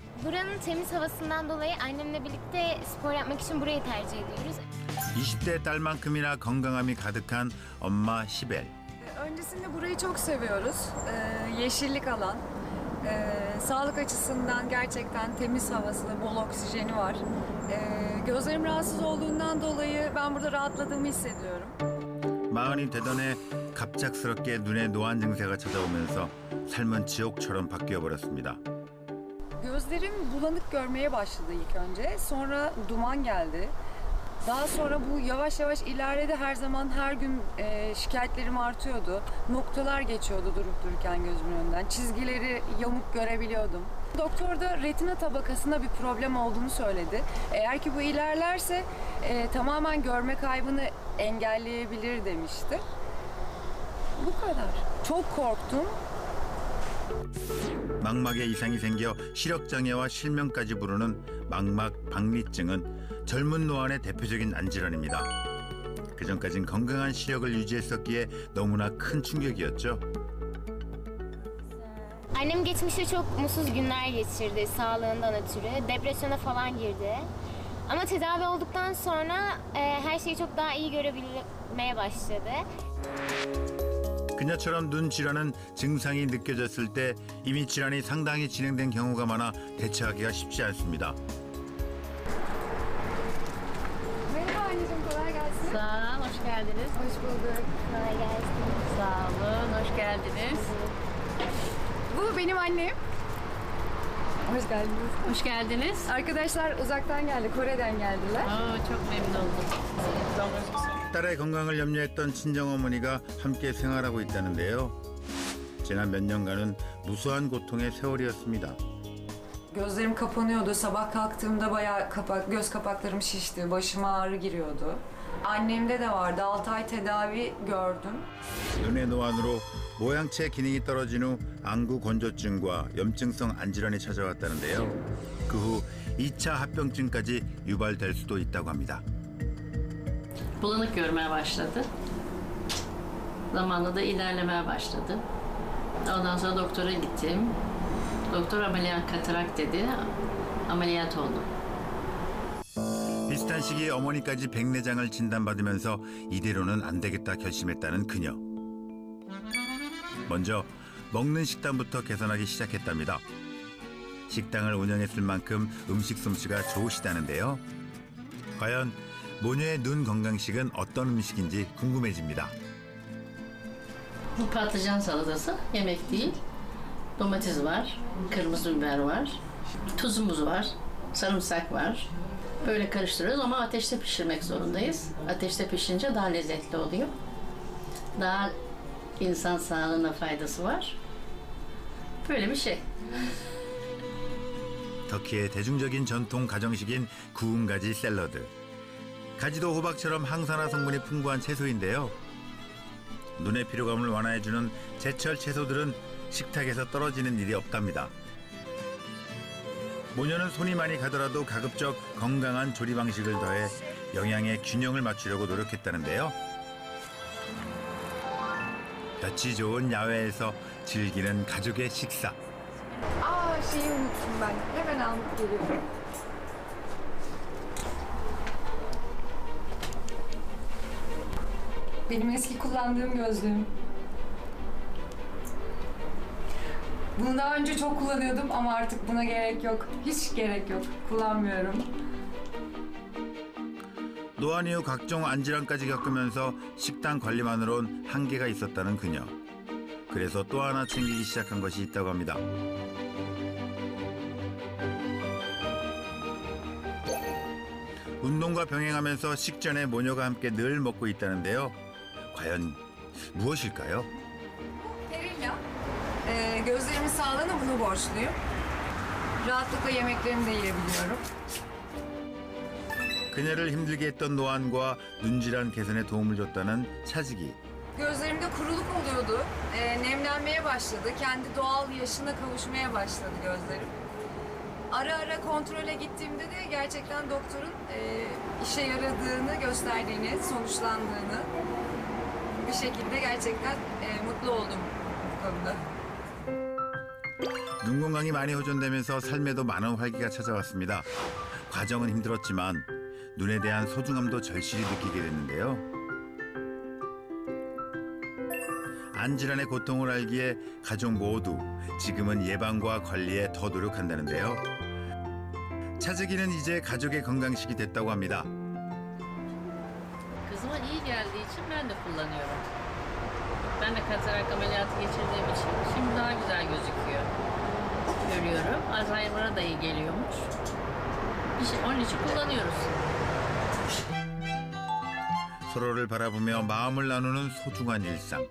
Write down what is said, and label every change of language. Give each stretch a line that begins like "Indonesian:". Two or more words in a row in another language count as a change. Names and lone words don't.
Turkish: Buranın temiz havasından dolayı annemle birlikte spor yapmak için burayı tercih ediyoruz.
Korean: 20대 딸만큼이나 건강함이 가득한 엄마 시벨.
Turkish: Öncesinde burayı çok seviyoruz. Yeşillik alan. Sağlık açısından gerçekten temiz havası, bol oksijeni var. Gözlerim rahatsız olduğundan dolayı ben burada rahatladığımı hissediyorum.
Korean: 마흔이 되던 해 갑작스럽게 눈에 노안 증세가 찾아오면서 삶은 지옥처럼 바뀌어 버렸습니다.
Turkish: Gözlerim bulanık görmeye başladı ilk önce. Sonra duman geldi. Daha sonra bu yavaş yavaş ilerledi. Her gün şikayetlerim artıyordu. Noktalar geçiyordu durup dururken gözümün önünden. Çizgileri yamuk görebiliyordum. Doktor da retina tabakasında bir problem olduğunu söyledi. Eğer ki bu ilerlerse tamamen görme kaybını engelleyebilir demişti. Bu kadar. Çok korktum.
Korean: 망막에 이상이 생겨 시력장애와 실명까지 부르는 망막 박리증은 젊은 노안의 대표적인 안질환입니다. 그전까진 건강한 시력을 유지했었기에 너무나 큰 충격이었죠.
Turkish: Annem geçmişte çok mutsuz günler geçirdi sağlığından ötürü. Depresyona falan girdi. Ama tedavi olduktan sonra her şeyi çok daha iyi görebilmeye başladı.
Korean: 그녀처럼 눈 질환은 증상이 느껴졌을 때 이미 질환이 상당히 진행된 경우가 많아 대처하기가 쉽지 않습니다.
Turkish: Merhaba anneciğim, kolay gelsin. Sağ olun, hoş geldiniz. Hoş bulduk. Kolay gelsin. Sağ olun, hoş geldiniz. Bu benim annem. Hoş geldiniz. Hoş geldiniz. Arkadaşlar uzaktan geldi, Kore'den geldiler. Çok memnun oldum.
Korean: 딸의 건강을 염려했던 친정어머니가 함께 생활하고 있다는데요. 지난 몇 년간은 무수한 고통의 세월이었습니다.
Turkish: Gözlerim kapanıyordu. Sabah kalktığımda bayağı göz kapaklarım şişti. Başıma ağrı giriyordu. Annemde de vardı. 6 ay tedavi gördüm.
Korean: 눈의 노안으로 모양체 기능이 떨어진 후 안구 건조증과 염증성 안질환이 찾아왔다는데요. 그 후 2차 합병증까지 유발될 수도 있다고 합니다.
Turkish: Bulanık görmeye başladı. Zamanla da ilerlemeye başladı. Ondan sonra doktora gittim. Doktor ameliyat katarak dedi. Ameliyat oldum.
Korean: 비슷한 시기에 어머니까지 백내장을 진단받으면서 이대로는 안 되겠다 결심했다는 그녀. 먼저 먹는 식단부터 개선하기 시작했답니다. 식당을 운영했을 만큼 음식 솜씨가 좋으시다는데요. 과연 모녀의 눈 건강식은 어떤 음식인지 궁금해집니다.
Turkish: Bu patlıcan salatası yemek değil. Domates var, kırmızı biber var, tuzumuz var, sarımsak var. Böyle karıştırıyoruz ama ateşte pişirmek zorundayız. Ateşte pişirince daha lezzetli oluyor. Daha insan sağlığına faydası var. Böyle bir şey.
Korean: 터키의 대중적인 전통 가정식인 구운 가지 샐러드. 가지도 호박처럼 항산화 성분이 풍부한 채소인데요. 눈의 피로감을 완화해주는 제철 채소들은 식탁에서 떨어지는 일이 없답니다. 모녀는 손이 많이 가더라도 가급적 건강한 조리 방식을 더해 영양의 균형을 맞추려고 노력했다는데요. 볕이 좋은 야외에서 즐기는 가족의 식사.
Turkish: Şeyi unuttum ben. Hemen alıp geliyorum. Benim eski kullandığım gözlüğüm. Bunu daha önce çok kullanıyordum ama artık buna gerek yok. Hiç gerek yok. Kullanmıyorum.
Korean: 노안 이후 각종 안질환까지 겪으면서 식단 관리만으론 한계가 있었다는 그녀. 그래서 또 하나 챙기기 시작한 것이 있다고 합니다. 운동과 병행하면서 식전에 모녀가 함께 늘 먹고 있다는데요. 과연 무엇일까요?
Turkish: Perilla. Gözlerimin sağlığına bunu borçluyum. Rahatlıkla yemeklerimi de yiyebiliyorum.
Korean: 그녀를 힘들게 했던 노안과 눈질환 개선에 도움을 줬다는 차지기.
Turkish: Gözlerimde kuruluk oluyordu. Nemlenmeye başladı. Kendi doğal yaşına kavuşmaya başladı gözlerim. Ara ara kontrole gittiğimde de gerçekten doktorun işe yaradığını gösterdiğini, sonuçlandığını bir şekilde gerçekten mutlu oldum bu konuda.
Korean: 눈 건강이 많이 호전되면서 삶에도 많은 활기가 찾아왔습니다. 과정은 힘들었지만 눈에 대한 소중함도 절실히 느끼게 됐는데요. 안질환의 고통을 알기에 가족 모두 지금은 예방과 관리에 더 노력한다는데요. 차즈기는 이제 가족의 건강식이 됐다고 합니다.
Turkish: Kızıma iyi geldiği için ben de kullanıyorum. Ben de katarak ameliyatı geçirdiğim için şimdi daha güzel gözüküyor. Görüyorum. Alzheimer'a da iyi geliyormuş. Onun için kullanıyoruz.
Korean: 서로를 바라보며 마음을 나누는 소중한 일상.